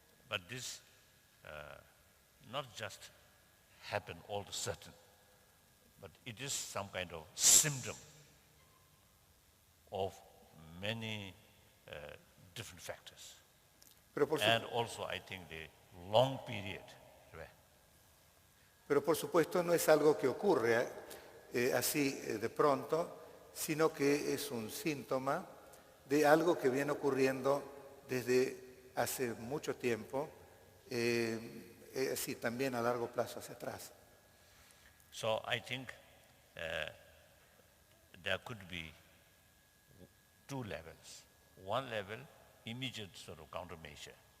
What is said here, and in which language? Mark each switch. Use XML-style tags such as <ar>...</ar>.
<en>But this not just happen all of a sudden, but it is some kind of symptom of many different factors. And also I think the long period.</en> <es>Pero por supuesto no es algo que ocurre así de pronto, sino que es un síntoma de algo que viene ocurriendo desde hace mucho tiempo, sí, también a largo plazo hacia atrás.</es> <en>So I think there could be two levels. One level, immediate sort of countermeasure.</en>